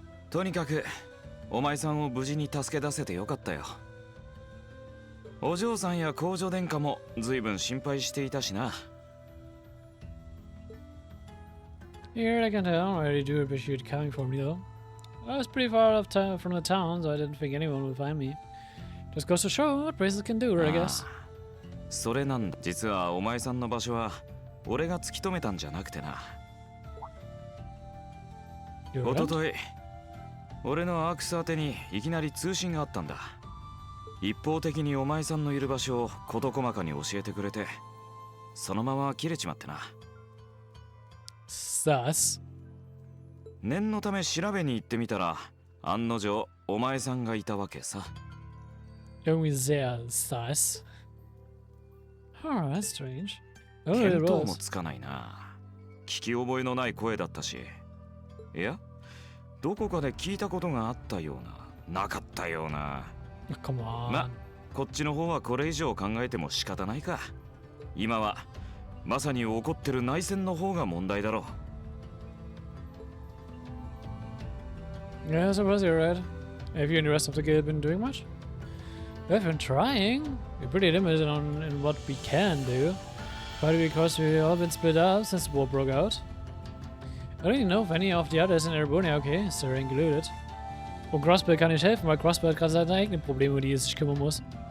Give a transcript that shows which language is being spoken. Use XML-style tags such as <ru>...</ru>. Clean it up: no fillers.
<ja>とにかくお前さんを無事に助け出せてよかったよ。お嬢さんや公女殿下も随分心配していたしな。</ja> <en>Here I can tell, I already do appreciate coming for me though. I was pretty far off from the town, so I didn't think anyone would find me. Just goes to show what places can do, I guess.</en> <ja>それなんだ。実はお前さんの場所は俺が突き止めたんじゃなくてな。おととい、俺のアークス宛てにいきなり通信があったんだ。一方的にお前さんのいる場所を事細かに教えてくれて、そのまま切れちまってな。</ja> <en>Sus.</en> <ja>念のため調べに行ってみたら、案の定お前さんがいたわけさ。</ja> <de>Irgendwie sehr sus.</de> <en>Oh, that's strange. Oh,</en> <ja>見当もつかないな。聞き覚えのない声だったし。いや、どこかで聞いたことがあったような、なかったような。</ja> <en>Come on.</en> <ja>ま、こっちの方はこれ以上考えても仕方ないか。今はまさに起こってる内戦の方が問題だろう。</ja> <en>Yeah, I suppose you're right. Have you and the rest of the guild been doing much? We've been trying. We're pretty limited in what we can do. Partly because we've all been split up since the war broke out. I don't even know if any of the others in Erebonia are okay, so included.</en> <de>Und Crossbill kann nicht helfen, weil Crossbill hat gerade seine eigenen Probleme, um die er sich kümmern muss.</de>